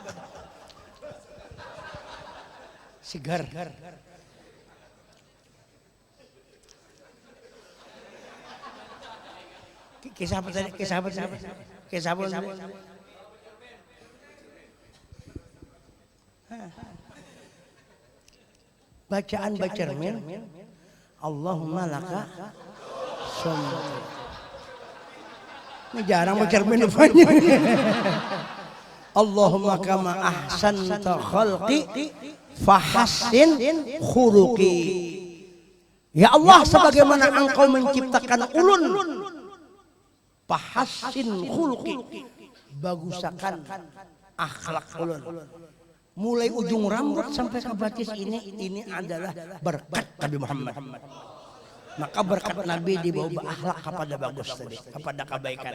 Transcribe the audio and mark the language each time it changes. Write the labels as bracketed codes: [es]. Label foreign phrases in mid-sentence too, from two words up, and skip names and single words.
[bjn] sigar kisah apa tadi bacaan bacermin Allahumma laka ini jarang bercermin rupanya. [ar] اللهم كما أحسنت خلقي فحسن خلقي. يا الله [bjn] sebagaimana engkau menciptakan ulun [ar] فحسن خلقي. [bjn] Bagusakan akhlak ulun. Mulai ujung rambut sampai ke batis ini adalah berkat Nabi Muhammad. [id] Maka berkat Nabi dibawa akhlak kepada bagus tadi, kepada kebaikan.